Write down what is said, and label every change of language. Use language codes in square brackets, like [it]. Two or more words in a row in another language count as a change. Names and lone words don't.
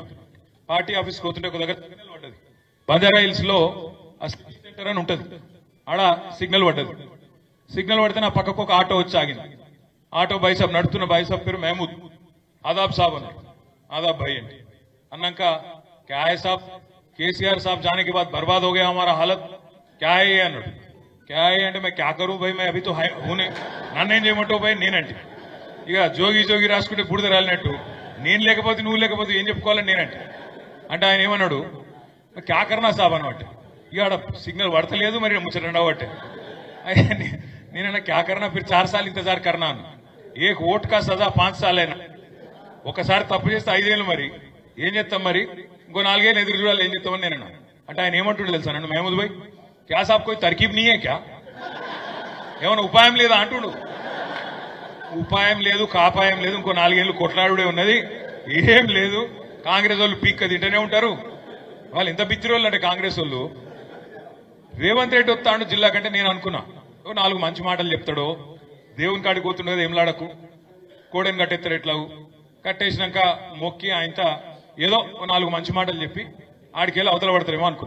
[te] పార్టీ ఆఫీస్కి పోతుంటే ఒక దగ్గర సిగ్నల్ పడ్డది. బంజారా హిల్స్ లో సెంటర్ అని ఉంటది, ఆడ సిగ్నల్ పడ్డది. సిగ్నల్ పడితే నా పక్కకు ఒక ఆటో వచ్చి ఆగింది. ఆటో [hi] भाई साब [te] నడుతున్న [hi] भाई साब [te] పేరు మహమూద్. [hi] आदाब साब అన్నాడు. आदाब भाई [te] అంటే అన్నాక [hi] क्या है साब, केसीआर साब जाने के बाद बर्बाद हो गया हमारा हालत, क्या है ये అన్నాడు. क्या है అంటే मैं क्या करूं भाई, मैं अभी तो हूने, [te] నన్నేం చేయమంటావు భాయ్ నేనంటే. ఇక జోగి రాసుకుంటే బుడిద రాలినట్టు, నేను లేకపోతే నువ్వు లేకపోతే ఏం చెప్పుకోవాలని నేనంటే. అంటే ఆయన ఏమన్నాడు, [hi] क्या करना साब అనమాట. [te] ఇక ఆడ సిగ్నల్ పడతలేదు, మరి ముచ్చటండవట్టే. [hi] నేనన్నా क्या करना, ఫిర్ 4 సార్లు इंतज़ार करना అన్న. एक वोट का सज़ा 5 సార్లు అయినా. [te] ఒకసారి తప్పు చేస్తే 5 ఏళ్ళు, మరి ఏం చేస్తాం, మరి ఇంకో 4 ఏళ్ళు ఎదురు చూడాలి, ఏం చేస్తామని నేనన్నా. అంటే ఆయన ఏమంటుండే తెలుసా నన్ను, [hi] महमूद भाई क्या साब कोई तरकीब नइये क्या, [te] ఏమన్నా ఉపాయం లేదా అంటుండు. ఉపాయం లేదు, కాపాయం లేదు, ఇంకో 4 ఏళ్ళు కొట్లాడుడే ఉన్నది, ఏం లేదు. కాంగ్రెస్ వాళ్ళు పీక్క తింటూనే ఉంటారు. వాళ్ళు ఎంత బిచ్చిరోళ్ళు అంటే కాంగ్రెస్ వాళ్ళు. రేవంత్ రెడ్డి వస్తాడు జిల్లా కంటే నేను అనుకున్నా 4 మంచి మాటలు చెప్తాడో, దేవుని కాడికి పోతుండదు ఏం లాడకు, కోడెని కట్టెత్తారు ఎట్లా కట్టేసినాక మొక్కి ఆయనత ఏదో 4 మంచి మాటలు చెప్పి ఆడికెళ్ళి అవతల పడతారేమో అనుకున్నాం.